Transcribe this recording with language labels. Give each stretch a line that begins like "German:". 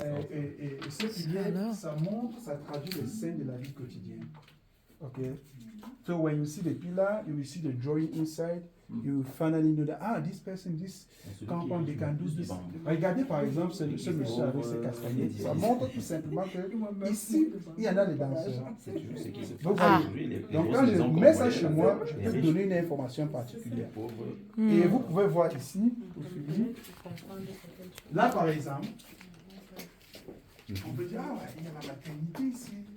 French: Et ce pilier, ça montre, ça traduit les scènes de la vie quotidienne.
English: Okay? So when you see the pillar, you will see the drawing inside. You finally know that, this person, this compound, they can do this.
French: Regardez par exemple ce monsieur avec ses castagnettes. Ça montre tout simplement que ici, il y en a des danseurs. Vous voyez? Donc quand je mets ça chez moi, je peux donner une information particulière. Et vous pouvez voir ici, au suivi. Là par exemple, on peut dire, il y a la maternité ici.